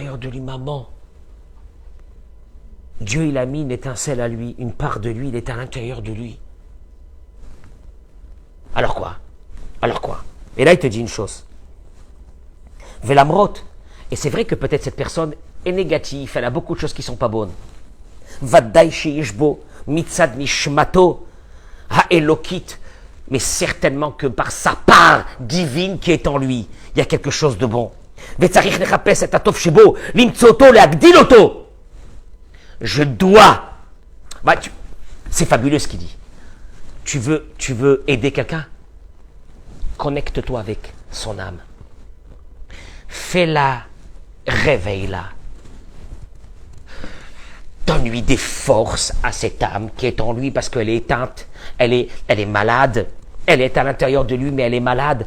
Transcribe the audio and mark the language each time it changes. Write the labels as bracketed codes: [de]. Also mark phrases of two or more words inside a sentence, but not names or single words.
[fr] Je me dis à l'intérieur de lui, maman, Dieu, il a mis une étincelle à lui, une part de lui, il est à l'intérieur de lui. Alors quoi? Alors quoi? Et là, il te dit une chose. Velamrot. Et c'est vrai que peut-être cette personne est négative, elle a beaucoup de choses qui ne sont pas bonnes. [he] ודאי שישבו, מצד נשמתו, האלוקית. [fr] Mais certainement que par sa part divine qui est en lui, il y a quelque chose de bon. [he] וצריך נחפש את הטוב שבו, למצאו להגדילו. [fr] Je dois. C'est fabuleux ce qu'il dit. Tu veux aider quelqu'un? Connecte-toi avec son âme. Fais-la, réveille-la. Donne-lui des forces à cette âme qui est en lui parce qu'elle est éteinte, elle est malade, elle est à l'intérieur de lui mais elle est malade.